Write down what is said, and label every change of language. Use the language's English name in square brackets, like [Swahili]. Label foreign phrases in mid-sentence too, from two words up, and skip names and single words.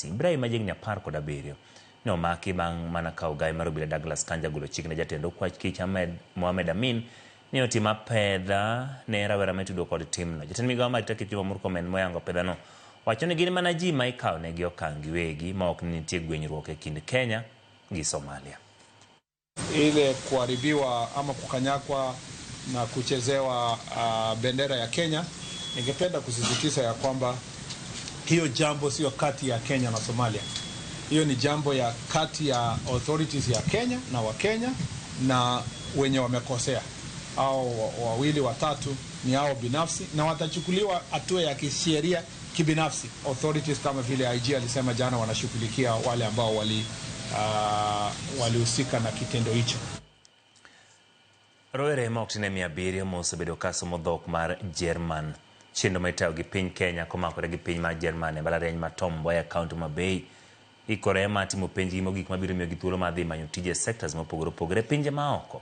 [Luo (Kenya and Tanzania)] Ibrahim majigni 17 ne omaki bang' mana kawo gai mar obila Douglas Kanja golo chik ne jatend okwach kich Mohamed Amin ni otima pedha ne rawera metudo kod timno. Jatend migawo mar Takip Juma Murkomen moyango pedhano wacho ni gin mana ji ma ikawo negi okang' giwegi ma ok nitie gwenyruok e kind Kenya gi Somalia. [Swahili] Ile kuharibiwa ama kukanyakwa na kuchezewa bendera ya Kenya, ningependa kusisitiza ya kwamba hiyo jambo sio kati ya Kenya na Somalia. Hiyo ni jambo ya kati ya authorities ya Kenya na Wakenya na wenye wamekosea. Hao wawili watatu ni hao binafsi na watachukuliwa hatua ya kisheria kibinafsi. Authorities kama vile IG alisema jana wanashughulikia wale ambao walihusika na kitendo hicho. [Luo (Kenya and Tanzania)] Rowere moktine 700 mosebedo kasomo dhok mar German. Chendo maitayo gi piny Kenya komakore gi piny mar German e mbalariany ma Tom Mboya kaunti ma Bay ikore mar timo penjgi mogik mabiro miyogi thuolo mar dhi manyo tije sectors mopogore opogore pinje maoko.